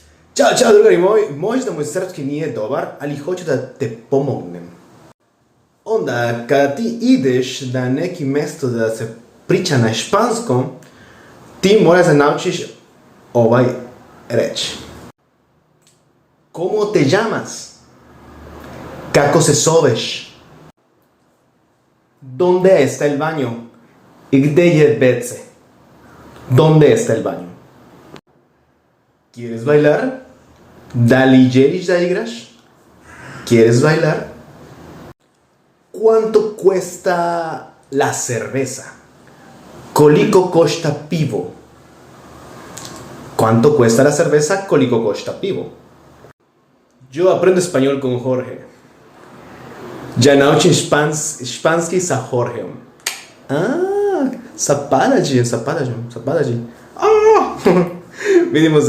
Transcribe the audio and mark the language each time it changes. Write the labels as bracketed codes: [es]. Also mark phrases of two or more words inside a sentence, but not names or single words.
[sr] Ciao, drugari moji, možda moj srpski nije dobar, ali hoću da te pomognem. Onda, kada ti ideš na neki mesto da se priča na španskom, ti moraš da naučiš ovaj reč. [es] ¿Cómo te llamas? [sr] Kako se zoveš? [es] ¿Dónde está el baño? [sr] I gde je WC? [es] ¿Dónde está el baño? ¿Quieres bailar? [sr] Da li želiš da igraš? [es] ¿Quieres bailar? ¿Cuánto cuesta la cerveza? [sr] Koliko košta pivo? [es] ¿Cuánto cuesta la cerveza? [sr] Koliko košta pivo? [es] Yo aprendo español con Jorge. [sr] Ja naučim španski sa Jorgeom. Sa Palađijem. Vidimo se.